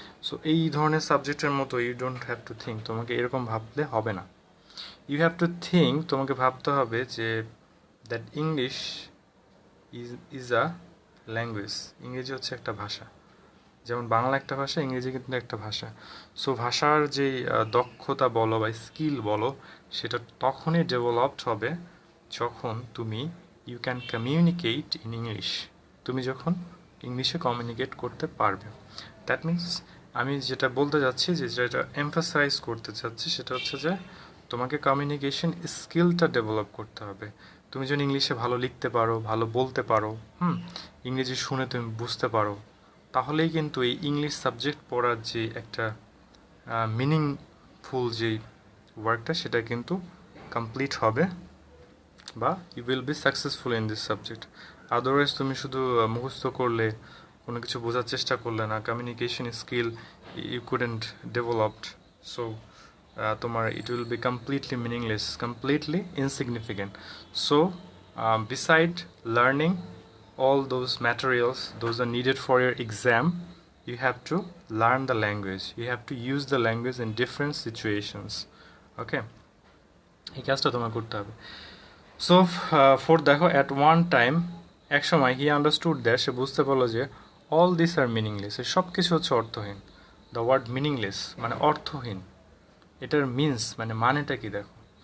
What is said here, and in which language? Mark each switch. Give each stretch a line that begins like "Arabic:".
Bangla: So এই ধরনের সাবজেক্টের মতো
English: you don't have to think,
Bangla: তোমাকে এরকম ভাবলে হবে না।
English: You have to think,
Bangla: তোমাকে ভাবতে হবে যে
English: that English is a language,
Bangla: ইংরেজি হচ্ছে একটা ভাষা। যেমন বাংলা একটা ভাষা, ইংরেজি কিন্তু একটা ভাষা। সো ভাষার যে দক্ষতা বলো বা স্কিল বলো, সেটা তখনই ডেভেলপড হবে যখন তুমি
English: you can communicate in English,
Bangla: তুমি যখন ইংলিশে কমিউনিকেট করতে পারবে। দ্যাট মিনস আমি যেটা বলতে যাচ্ছি, যে যেটা এমফাসাইজ করতে চাচ্ছি, সেটা হচ্ছে যে তোমাকে কমিউনিকেশন স্কিলটা ডেভেলপ করতে হবে। তুমি যদি ইংলিশে ভালো লিখতে পারো, ভালো বলতে পারো, ইংরেজি শুনে তুমি বুঝতে পারো, তাহলেই কিন্তু এই ইংলিশ সাবজেক্ট পড়ার যে একটা মিনিংফুল যে ওয়ার্কটা, সেটা কিন্তু কমপ্লিট হবে, বা
English: You will be successful in this subject.
Bangla: Otherwise তুমি শুধু মুখস্থ করলে, কোনো কিছু বোঝার চেষ্টা করলে না,
English: communication skill you couldn't developed,
Bangla: so তোমার
English: It will be completely meaningless, completely insignificant. So beside learning all those materials, those are needed for your exam, you have to learn the language, you have to use the language in different situations.
Bangla: Okay, এই কাজটা তোমার করতে হবে। So four দেখো,
English: at one time,
Bangla: এক সময়,
English: he understood that,
Bangla: সে বুঝতে পারলো যে
English: all this are meaningless,
Bangla: এই সব কিছু হচ্ছে অর্থহীন। দ্য ওয়ার্ড মিনিংলেস মানে অর্থহীন, এটার মিনস মানে মানেটা কি দেখো,